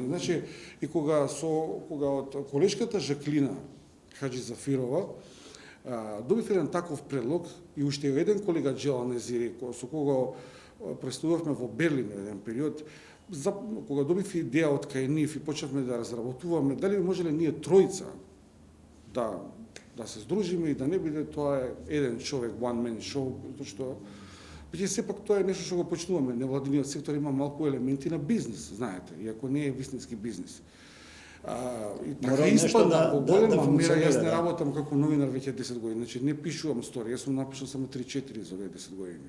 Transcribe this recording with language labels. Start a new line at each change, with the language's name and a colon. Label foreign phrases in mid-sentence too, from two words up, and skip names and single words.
Macedonian: Значи и кога од колешката Жаклина Хаджи Зафирова добив еден таков предлог и уште еден колега Джела Незири со кого представувавме во Берлин еден период, кога добив идеја од кај нив и почнавме да разработуваме дали би можеле ние тројца да се здружиме и да не биде тоа еден човек,
English: one man show,
Macedonian: што биќе сепак тоа е нешто што го почнуваме. Невладиниот сектор има малку елементи на бизнес, знаете, иако не е вистински бизнес. И така испада во голема мера. Јас не работам како новинар веќе 10 години, значи не пишувам историја, јас сум напишал само 3-4 за овие 10 години.